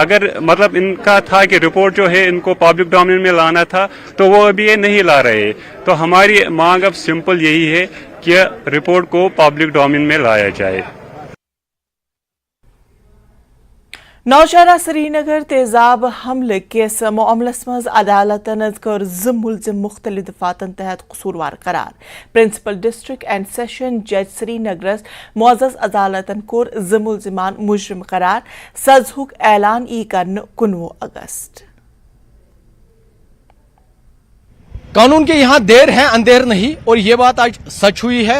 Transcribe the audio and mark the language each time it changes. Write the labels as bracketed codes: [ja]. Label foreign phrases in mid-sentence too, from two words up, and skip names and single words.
[hi] अगर इनका था कि रिपोर्ट जो है इनको [en] public domain [hi] में लाना था तो वो अभी ये नहीं ला रहे। तो हमारी मांग अब सिंपल यही है कि रिपोर्ट को [en] public domain [hi] में लाया जाए। [ks] नौशहरा श्रीनगर तेजाब हमले केस मामलस मज अदालतन कर 2 मुलजिम मुख्तलिफ दफातन तहत कसूरवार करार। [en] Principal District and Sessions Judge [ks] श्रीनगर मुअज़्ज़ज़ अदालतन कोर 2 मुलजिमान मुजरिम करार। सज़हुक ऐलान ई करन 19 अगस्त। [hi] कानून के यहाँ देर है अंधेर नहीं, और ये बात आज सच हुई है।